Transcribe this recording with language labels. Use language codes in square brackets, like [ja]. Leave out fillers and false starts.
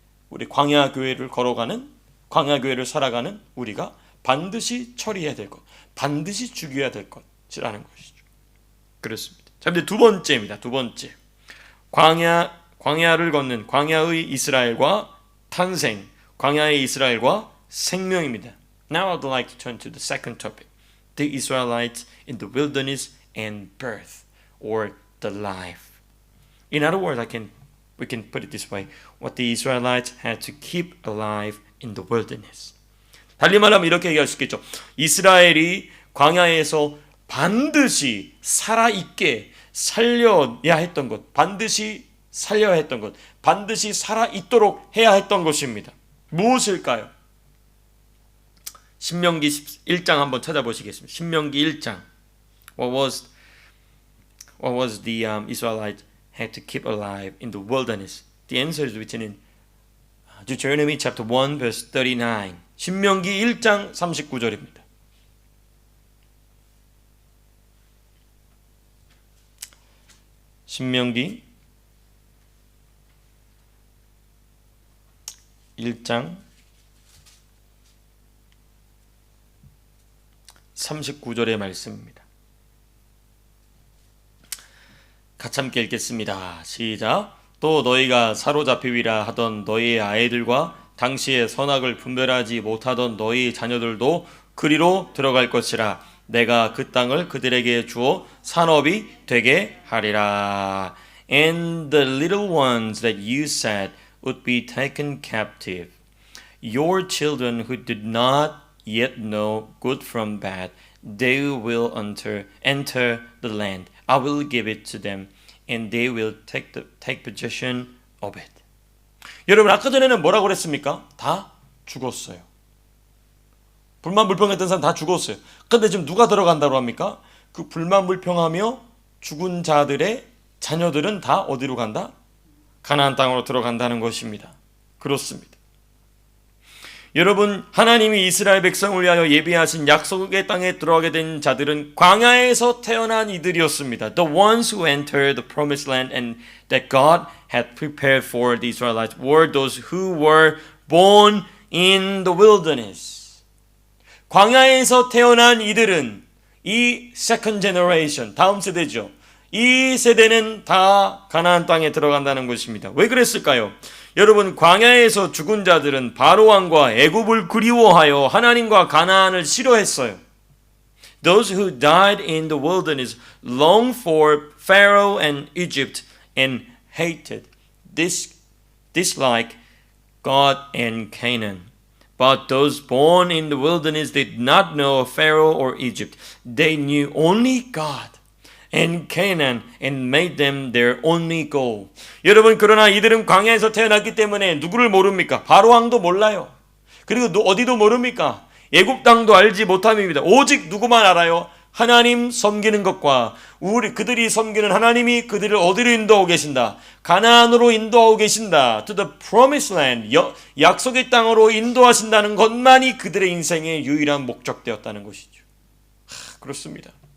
[ko] 우리 광야 교회를 걸어가는, 광야 교회를 살아가는 우리가 반드시 처리해야 될 것, 반드시 죽여야 될 것이라는 것이죠. 그렇습니다. 자, 근데 두 번째입니다. 두 번째, 광야를 걷는 광야의 이스라엘과 탄생, 광야의 이스라엘과 생명입니다. [en] Now I'd like to turn to the second topic, the Israelites in the wilderness and birth, or the life. In other words, we can put it this way: what the Israelites had to keep alive in the wilderness. [ko] 달리 말하면 이렇게 얘기할 수 있겠죠. 이스라엘이 광야에서 반드시 살아있게 살려야 했던 것, 반드시 살려야 했던 것, 반드시 살아있도록 해야 했던 것입니다. 무엇일까요? 신명기 1장 한번 찾아보시겠습니다. 신명기 1장. [en] What was the Israelites had to keep alive in the wilderness? The answer is written in Deuteronomy chapter 1 verse 39. [ko] 신명기 1장 39절입니다. 신명기 1장 39절의 말씀입니다. 같이 함께 읽겠습니다. 시작. 또 너희가 사로잡히리라 하던 너희의 아이들과 당시의 선악을 분별하지 못하던 너희 자녀들도 그리로 들어갈 것이라. 내가 그 땅을 그들에게 주어 산업이 되게 하리라. [en] And the little ones that you said would be taken captive, your children who did not yet know good from bad, they will enter the land. I will give it to them, and they will take possession of it. [ko] 여러분, 아까 전에는 뭐라고 그랬습니까? 다 죽었어요. 불만 불평했던 사람 다 죽었어요. 근데 지금 누가 들어간다고 합니까? 그 불만 불평하며 죽은 자들의 자녀들은 다 어디로 간다? 가나안 땅으로 들어간다는 것입니다. 그렇습니다. 여러분, 하나님이 이스라엘 백성을 위하여 예비하신 약속의 땅에 들어가게 된 자들은 광야에서 태어난 이들이었습니다. [en] The ones who entered the promised land and that God had prepared for the Israelites were those who were born in the wilderness. [ko] 광야에서 태어난 이들은 이 [en] second generation, [ko] 다음 세대죠. 이 세대는 다 가나안 땅에 들어간다는 것입니다. 왜 그랬을까요? 여러분, 광야에서 죽은 자들은 바로왕과 애굽을 그리워하여 하나님과 가나안을 싫어했어요. [en] Those who died in the wilderness longed for Pharaoh and Egypt and hated, dislike God and Canaan. But those born in the wilderness did not know Pharaoh or Egypt. They knew only God and Canaan and made them their only goal. [ko] 여러분, 그러나 이들은 광야에서 태어났기 때문에 누구를 모릅니까? 바로왕도 몰라요. 그리고 어디도 모릅니까? 애굽 땅도 알지 못함입니다. 오직 누구만 알아요? 하나님 섬기는 것과 그들이 섬기는 하나님이 그들을 어디로 인도하고 계신다? 가나안으로 인도하고 계신다. [en] To the promised land, [ko] 약속의 땅으로 인도하신다는 것만이 그들의 인생의 유일한 목적되었다는 것이죠. 그렇습니다.